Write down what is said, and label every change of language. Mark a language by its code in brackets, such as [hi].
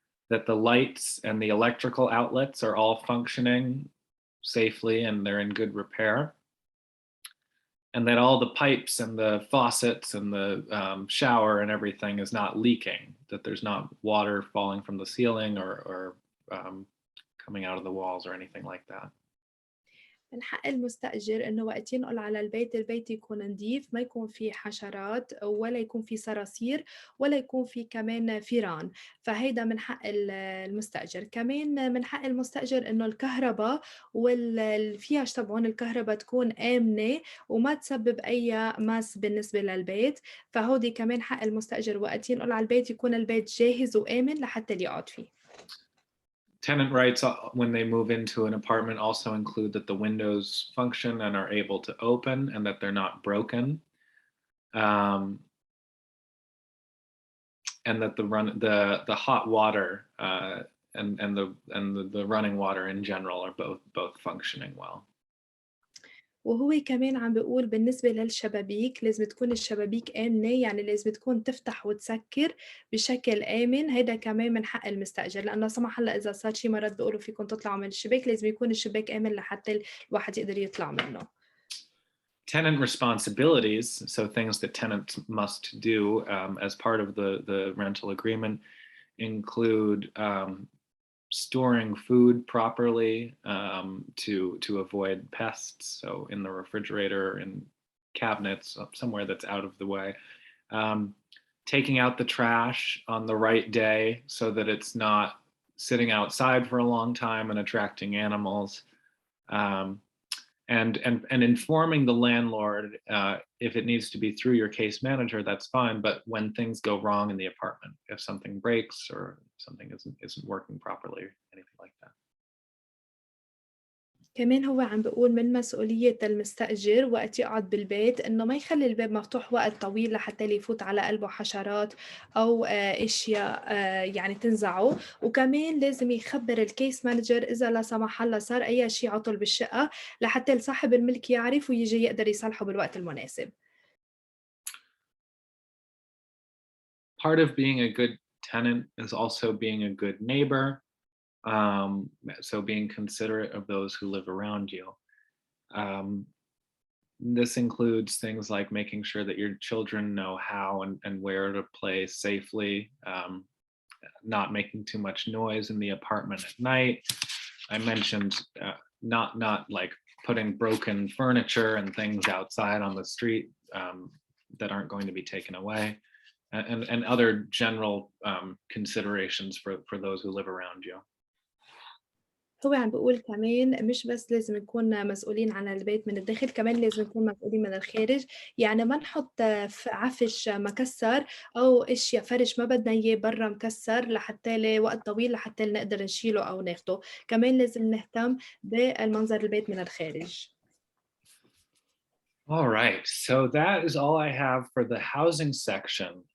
[en] That the lights and the electrical outlets are all functioning safely and they're in good repair. And that all the pipes and the faucets and the shower and everything is not leaking, that there's not water falling from the ceiling or coming out of the walls or anything like that. [ar] من حق المستأجر إنه وقت ينقل على البيت يكون نظيف، ما يكون فيه حشرات ولا يكون فيه صراصير ولا يكون فيه كمان فيران، فهيدا من حق المستأجر. كمان من حق المستأجر إنه الكهرباء والفيش تبعون الكهرباء تكون آمنة وما تسبب أي ماس بالنسبة للبيت، فهودي كمان حق المستأجر وقت ينقل على البيت يكون البيت جاهز وآمن لحتى اللي يقعد فيه. [en] Tenant rights when they move into an apartment also include that the windows function and are able to open and that they're not broken, and that the hot water and the running water in general are both functioning well. [ar] وهو كمان عم بيقول بالنسبة للشبابيك لازم تكون الشبابيك آمنة، يعني لازم تكون تفتح وتسكر بشكل آمن، هيدا كمان من حق المستأجر، لأنه لا سمح الله إذا صار شي مرات بيقولوا فيكم تطلعوا من الشباك، لازم يكون الشباك آمن لحتى الواحد يقدر يطلع منه. [en] Tenant responsibilities, so things that tenants must do as part of the rental agreement, include storing food properly to avoid pests, so in the refrigerator, in cabinets, somewhere that's out of the way. Taking out the trash on the right day so that it's not sitting outside for a long time and attracting animals. And informing the landlord if it needs to be through your case manager, that's fine. But when things go wrong in the apartment, if something breaks or something isn't working properly, anything like that. [ar] كمان هو عم بيقول من مسؤولية المستأجر وقت يقعد بالبيت إنه ما يخلي الباب مفتوح وقت طويل لحتى لا يفوت على قلبه حشرات أو أشياء يعني تنزعه، وكمان لازم يخبر الكيس مانجر إذا لا سمح الله صار أي شيء عطل بالشقة لحتى صاحب الملك يعرف ويجي يقدر يصلحه بالوقت المناسب. [en] Part of being a good tenant is also being a good neighbor. So being considerate of those who live around you. This includes things like making sure that your children know how and where to play safely, not making too much noise in the apartment at night. I mentioned not like putting broken furniture and things outside on the street that aren't going to be taken away, and other general considerations for those who live around you. [ar] هو عم بيقول كمان مش بس لازم نكون مسؤولين عن البيت من الداخل، كمان لازم نكون مسؤولين من الخارج، يعني ما نحط عفش مكسّر أو أشيا فرش ما بدنا إياه برّا مكسّر لحتى لوقت طويل لحتى نقدر نشيله أو ناخده، كمان لازم نهتم بالمنظر البيت من الخارج. [en] All right, so that is all I have for the housing section.